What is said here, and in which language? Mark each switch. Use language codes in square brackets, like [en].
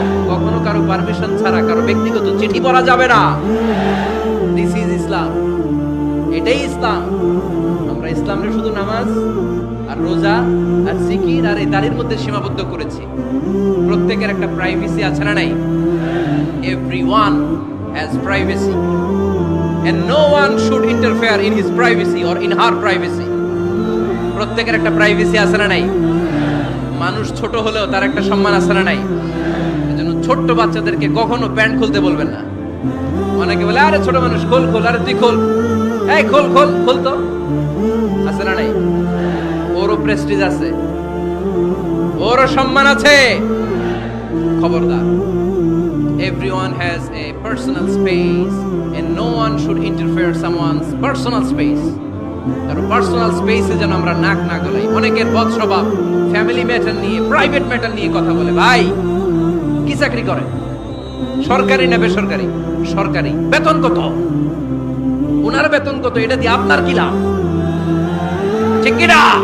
[bn] কখনো কারো পারমিশন ছাড়া কারো ব্যক্তিগত চিঠি পড়া যাবে না। [en] this is Islam, [bn] এটাই ইসলাম। আমরা ইসলামের শুধু নামাজ আর রোজা আর জিকির আর এই দাড়ির মধ্যে সীমাবদ্ধ করেছি। প্রত্যেকের একটা প্রাইভেসি আছে না নাই? [en] Everyone has privacy and no one should interfere in his privacy or in her privacy. [bn] প্রত্যেকের একটা প্রাইভেসি আছে না নাই? মানুষ ছোট হলেও তার একটা সম্মান আছে না নাই? এজন্য ছোট্ট বাচ্চাদেরকে কখনো প্যান্ট খুলতে বলবেন না। অনেকে বলে আরে ছোট মানুষ খোল খোল, আরে তুই খোল, এই খোল খোল খোল, তো আছে না নাই? ওরও প্রেস্টিজ আছে, ওরও সম্মান আছে। [en] খবরদার, everyone has a personal space and no one should interfere someone's personal space. [bn] কারণ পার্সোনাল স্পেসে যেন আমরা নাক না গলাই। অনেকের বদ স্বভাব ফ্যামিলি ম্যাটার নিয়ে, প্রাইভেট ম্যাটার নিয়ে কথা বলে। ভাই কি চাকরি করে? সরকারি না বেসরকারি? সরকারি। বেতন কত? ওনার বেতন কত? এটা দিয়ে আপনার কি লাভ? ঠিক কি না?